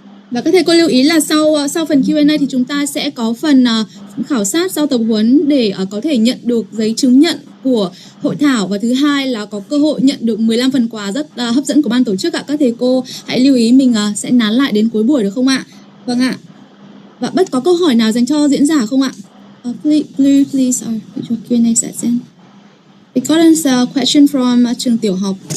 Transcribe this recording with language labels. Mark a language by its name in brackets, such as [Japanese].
[Vietnamese] Và các thầy cô lưu ý là sau phần Q&A thì chúng ta sẽ có phần khảo sát sau tập huấn để có thể nhận được giấy chứng nhận của hội thảo, và thứ hai là có cơ hội nhận được 15 phần quà rất hấp dẫn của ban tổ chức ạ. Các thầy cô hãy lưu ý mình sẽ nán lại đến cuối buổi được không ạ? Vâng ạ. Và có câu hỏi nào dành cho diễn giả không ạ? [English] Please put your Q&A session. We got a question from [Vietnamese] trường tiểu học.